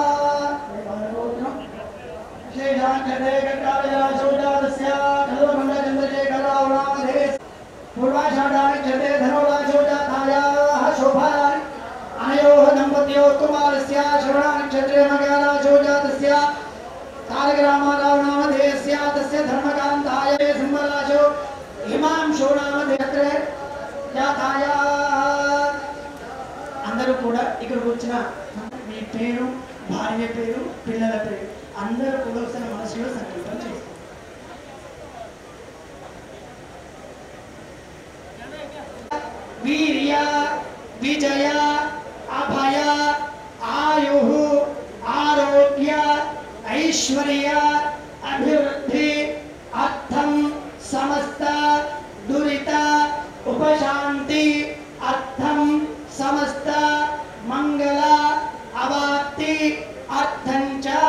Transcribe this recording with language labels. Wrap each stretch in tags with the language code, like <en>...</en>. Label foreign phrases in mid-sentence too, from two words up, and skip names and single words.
<sa>शेषांशते कट्टालजलाशोजातस्य कल्वमण्ड चन्द्रशेखरराव नामधेय पूर्वाषाढानक्षते धनुराशोजातायाः शोभायाः अनयोः दम्पत्योः कुमारस्य श्रवणनक्षत्रे मकराशोजातस्य तारकरामाराव नामधेयस्य तस्य धर्मकान्ताय सिंहराशो हिमांशो नामधेयत्रे जातायाः</sa> <te>అందరూ కూడా ఇక్కడికి వచ్చిన మీ పేరు, భార్య పేరు, పిల్లల పేరు అందరూ కూడా ఒకసారి మనసులో సంకల్పం చేస్తారు.</te> <sa>వీర్య విజయ అభయ ఆయుః ఆరోగ్య ఐశ్వర్య అభివృద్ధి అర్థం సమస్త దురిత ఉపశాంతి అర్థం సమస్త మంగళ అవాప్తి అర్థం చ</sa>